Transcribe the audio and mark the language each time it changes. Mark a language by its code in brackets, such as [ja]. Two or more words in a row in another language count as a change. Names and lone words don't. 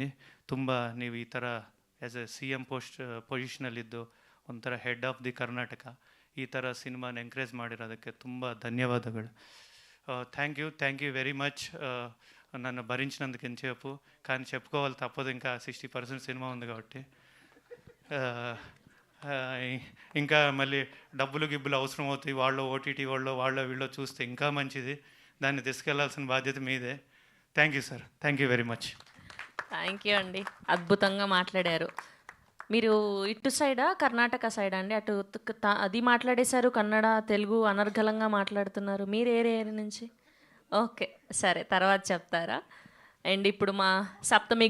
[kn] ತುಂಬ ನೀವು ಈ ಥರ [en] as a CM [kn] ಪೊಸಿಷನಲ್ಲಿದ್ದು ಒಂಥರ [en] head of the [kn] ಕರ್ನಾಟಕ ಈ ಥರ ಸಿನಿಮಾನ ಎಂಕರೇಜ್ ಮಾಡಿರೋದಕ್ಕೆ ತುಂಬ ధన్యవాదాలు. [en] Thank you very much. [te] నన్ను భరించినందుకు ఎంతసేపు, కానీ చెప్పుకోవాలి తప్పదు, ఇంకా 60% సినిమా ఉంది కాబట్టి. ఇంకా మళ్ళీ గిబ్బులు అవసరం అవుతాయి, వాళ్ళు OTT వాళ్ళు వీళ్ళు చూస్తే ఇంకా మంచిది, దాన్ని తీసుకెళ్లాల్సిన బాధ్యత మీదే. [en] Thank you sir, Thank you very much. Thank you [te] అండి, అద్భుతంగా మాట్లాడారు. మీరు ఇటు సైడా కర్ణాటక సైడా అండి? అటు అది మాట్లాడేశారు, కన్నడ తెలుగు అనర్గళంగా మాట్లాడుతున్నారు. మీరు ఏ ఏరియా నుంచి? ఓకే, సరే, తర్వాత చెప్తారా. అండ్ ఇప్పుడు మా సప్తమి